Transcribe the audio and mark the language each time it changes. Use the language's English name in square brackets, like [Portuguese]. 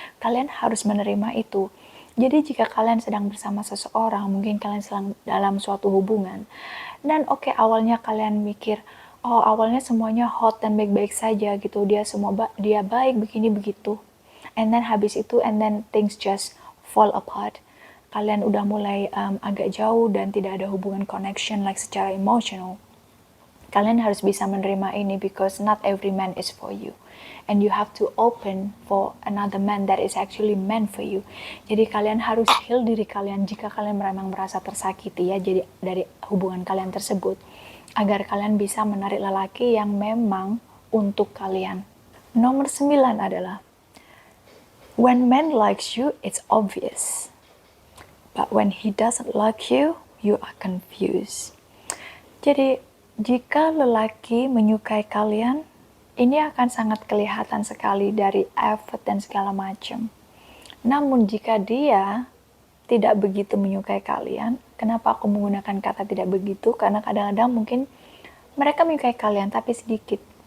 [Indonesian] Kalian harus menerima itu. Jadi jika kalian sedang bersama seseorang, mungkin kalian sedang dalam suatu hubungan, dan oke, awalnya kalian mikir, oh awalnya semuanya hot dan baik-baik saja gitu, dia baik begini begitu, [English] and then [Indonesian] habis itu [English] and then things just fall apart, [Indonesian] kalian udah mulai agak jauh dan tidak ada hubungan [English] connection like [Indonesian] secara emotional. Kalian harus bisa menerima ini, [English] because not every man is for you, and you have to open for another man that is actually meant for you. [Indonesian] Jadi kalian harus heal diri kalian jika kalian memang merasa tersakiti ya, jadi dari hubungan kalian tersebut, agar kalian bisa menarik lelaki yang memang untuk kalian. Nomor 9 adalah, [English] when man likes you, it's obvious. But when he doesn't like you, you are confused. [Indonesian] Jadi, jika lelaki menyukai kalian, ini akan sangat kelihatan sekali dari effort dan segala macam. Namun jika dia tidak begitu menyukai kalian, kenapa aku menggunakan kata tidak begitu? Karena kadang-kadang mungkin mereka menyukai kalian tapi sedikit.